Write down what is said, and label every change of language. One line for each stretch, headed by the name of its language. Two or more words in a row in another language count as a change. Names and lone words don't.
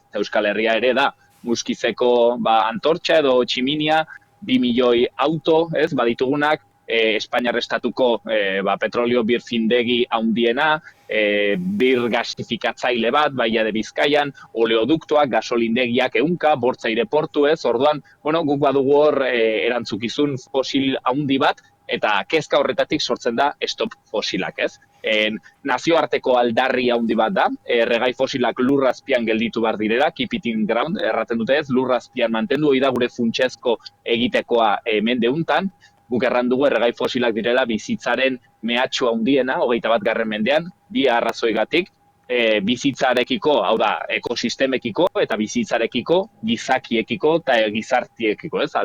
Basque: Euskal Herria ere da Muskizeko antortxa edo tximinia, 2 milioi auto, ez, baditugunak, Espainiar estatuko petrolio birfindegi handiena, bir gasifikatzaile bat, Baia de Bizkaian, oleoduktoak, gasolindegiak 100, bortza aireportu, ez, orduan, guk badugu hor erantzukizun fosil handi bat, eta kezka horretatik sortzen da stop fosilak, ez? Nazioarteko aldarri handi bat da, erregai fosilak lurrazpian gelditu behar direla,
English: keep it in ground,
Basque: erraten dute ez, lurrazpian mantendu, hori da gure funtsezko egitekoa mende untan, guk erran dugu erregai fosilak direla bizitzaren mehatxu handiena, 21. mendean, bi arrazoigatik, bizitzarekiko, hau da, ekosistemekiko eta bizitzarekiko, gizakiekiko eta gizartiekiko, ez?